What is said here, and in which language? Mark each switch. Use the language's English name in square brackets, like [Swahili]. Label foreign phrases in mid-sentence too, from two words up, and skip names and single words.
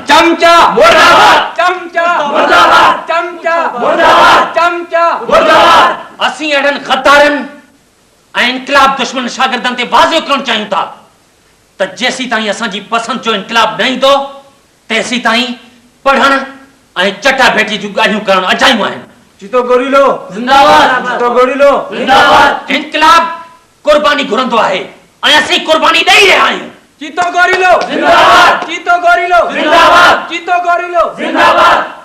[Sindhi] चमचा मुर्दाबाद, चमचा मुर्दाबाद, चमचा मुर्दाबाद, चमचा मुर्दाबाद। असीं अहिड़नि ग़द्दारनि ऐं इनक़िलाब दुश्मन शागिर्दनि ते वाज़िब करणु चाहियूं था त जेसीं ताईं असांजी पसंदि जो इनक़िलाब न ईंदो, तेसीं ताईं पढ़ण ऐं चटाभेटी जूं ॻाल्हियूं करणु अजायूं आहिनि। चीतो गोरीलो जिंदाबाद, चीतो गोरीलो जिंदाबाद। इनक़िलाब कुर्बानी घुरंदो आहे ऐं असीं कुर्बानी ॾेई रहिया आहियूं। चीतो गोरीलो जिंदाबाद, चीतो गोरीलो जिंदाबाद, चीतो गोरीलो जिंदाबाद।